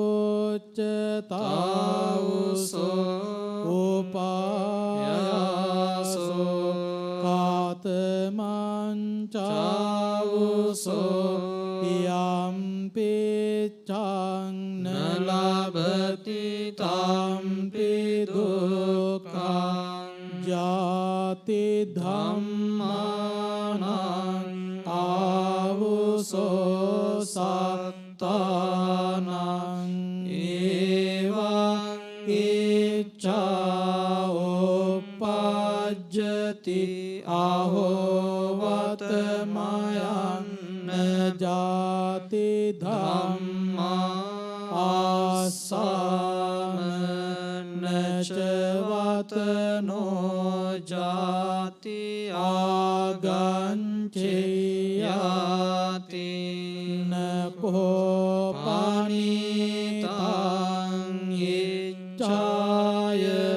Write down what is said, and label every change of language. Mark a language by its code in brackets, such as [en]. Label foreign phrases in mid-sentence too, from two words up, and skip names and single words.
[pi] වුච්චතාවුසෝ උපායාසෝ කාතමංචාවුසෝ යම්පිච්ඡං නලබති තම්පි දුක්ඛං ජාති ධම්මානං ආවුසෝ සත්තානං ඒවං ඉච්ඡා උපජ්ජති අහෝවතමයන් ජාති ධම්මා ආසාම නචවතනෝ ජාති ආගංචයාති නකෝ පනිතං ඉච්ඡාය